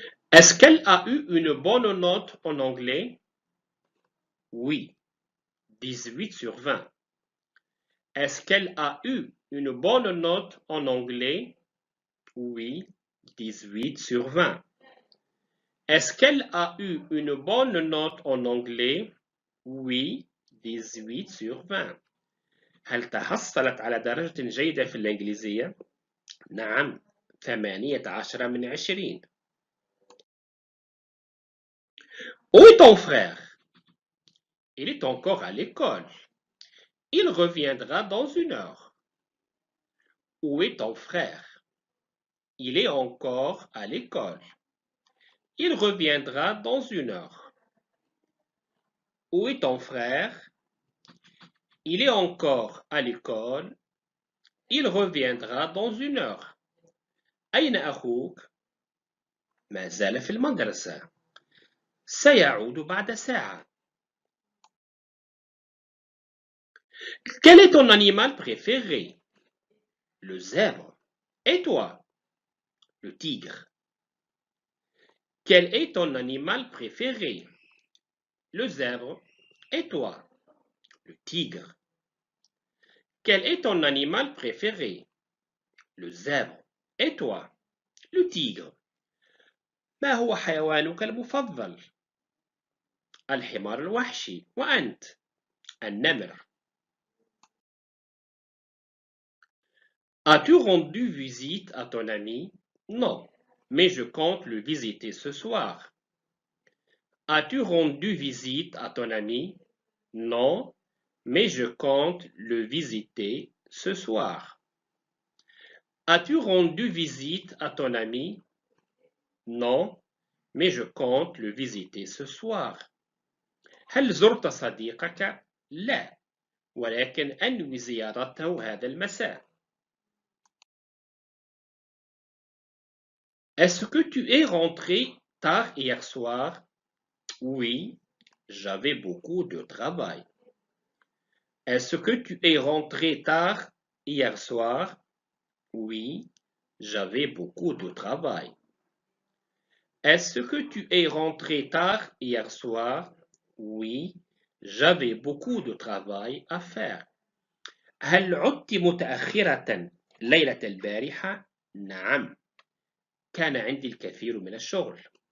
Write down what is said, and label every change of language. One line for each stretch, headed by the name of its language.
French: Est-ce qu'elle a eu une bonne note en anglais? Oui, 18 sur 20. Est-ce qu'elle a eu une bonne note en anglais? Oui, 18 sur 20. Est-ce qu'elle a eu une bonne note en anglais? Oui, 18 sur 20.
Arabic: هل تحصلت على درجة جيدة في الإنجليزية؟ نعم، 18 من 20.
French: Où est ton frère? Il est encore à l'école. Il reviendra dans 1 heure. Où est ton frère? Il est encore à l'école. Il reviendra dans 1 heure. Où est ton frère? Il est encore à l'école. Il reviendra dans 1 heure.
Arabic: أين أخوك؟ ما زال في المدرسة. سيعود بعد ساعة.
French: Quel est ton animal préféré? Le zèbre. Et toi? Le tigre. Quel est ton animal préféré? Le zèbre. Et toi? Le tigre. Quel est ton animal préféré? Le zèbre. Et toi? Le tigre.
Arabic: ما هو حيوانك المفضل؟ الحمار الوحشي. وأنت؟ النمر.
French: As-tu rendu visite à ton ami? Non, mais je compte le visiter ce soir. As-tu rendu visite à ton ami? Non, mais je compte le visiter ce soir. As-tu rendu visite à ton ami? Non, mais je compte le visiter ce soir.
Arabic: هل زرت صديقك؟ لا، ولكن أنوي زيارته هذا المساء.
French: Est-ce que tu es rentré tard hier soir? Oui, j'avais beaucoup de travail. Est-ce que tu es rentré tard hier soir? Oui, j'avais beaucoup de travail. Est-ce que tu es rentré tard hier soir? Oui, j'avais beaucoup de travail à faire.
Arabic: هل عدت متأخرة ليلة البارحة؟ نعم، كان عندي الكثير من الشغل.